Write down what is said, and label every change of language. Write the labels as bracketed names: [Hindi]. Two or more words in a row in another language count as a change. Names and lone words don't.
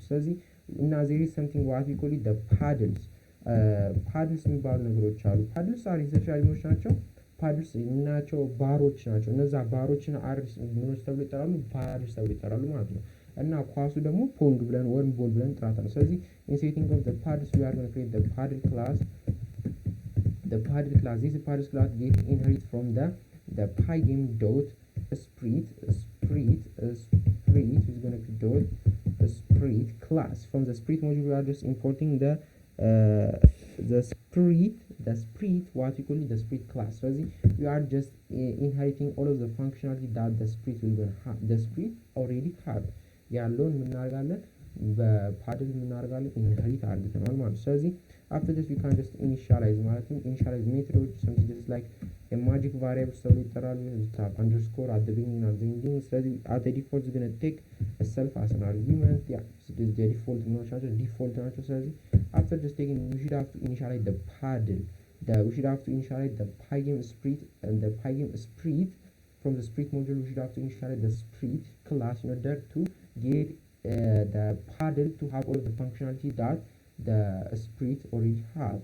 [English] So now there is something what we call it the paddles [Amharic] የሚባሉ ነገሮች አሉ. [English] paddles are essentially [Amharic] ምኖች ናቸው? paddles ናቸው ባሮች ናቸው። እነዛ ባሮችን አርስ ምኖች ተብሎ ይጠራሉ? paddles ተብሎ ይጠራሉ ማለት ነው። እና ኳሱ ደግሞ ፖንግ ብለን ወይም ቦል ብለን እንጠራታለን። ስለዚህ [English] in setting of the paddles we are going to create the paddle class. This paddle class get inherit from the pygame dot sprite is going to be dot sprite class. From the sprite module we are just importing the sprite what we call it the sprite class. So we are just inheriting all of the functionality that the sprite will going to have. The sprite already have [Amharic] ያለውን እናደርጋለን በፓድል እናደርጋለን ኢንሄሪት አድርገናል ማለት ነው። [English] ስለዚህ after this we can just initialize [Amharic] ማለት ነው. [English] initialize methods something just like a magic variable [Amharic] ተብሎ ይጠራሉ. [English] underscore at the beginning and the ending. ስለዚህ at the default is going to take a self as an argument. the default ናቸው default ናቸው። ስለዚህ after just taking we should have to initialize the paddle we should have to initialize the pygame sprite and the pygame sprite. From the sprite module we should have to initialize the sprite class in order to get the paddle to have all of the functionality that the sprite already have.